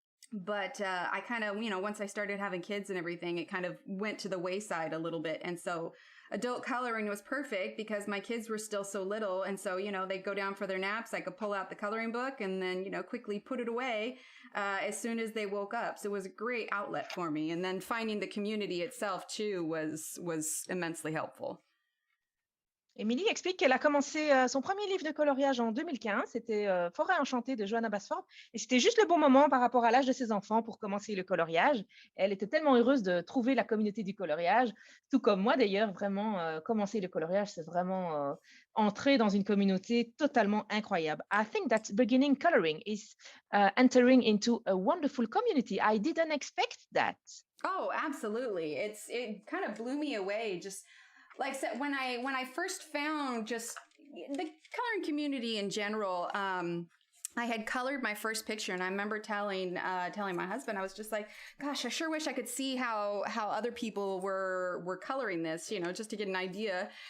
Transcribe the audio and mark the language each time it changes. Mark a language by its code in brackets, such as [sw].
[en] But I kind of, once I started having kids and everything, it kind of went to the wayside a little bit. And so adult coloring was perfect because my kids were still so little. And so, they'd go down for their naps. I could pull out the coloring book and then, quickly put it away as soon as they woke up. So it was a great outlet for me. And then finding the community itself, too, was immensely helpful. [fr] Émilie explique qu'elle a commencé son premier livre de coloriage en 2015, c'était Forêt enchantée de Johanna Basford, et c'était juste le bon moment par rapport à l'âge de ses enfants pour commencer le coloriage. Elle était tellement heureuse de trouver la communauté du coloriage, tout comme moi d'ailleurs, vraiment commencer le coloriage, c'est vraiment entrer dans une communauté totalement incroyable. [en] I think that beginning coloring is entering into a wonderful community. I didn't expect that. Oh, absolutely. It kind of blew me away. Just like I said, when I first found just the coloring community in general, I had colored my first picture, and I remember telling my husband, I was just like, gosh, I sure wish I could see how other people were coloring this, just to get an idea.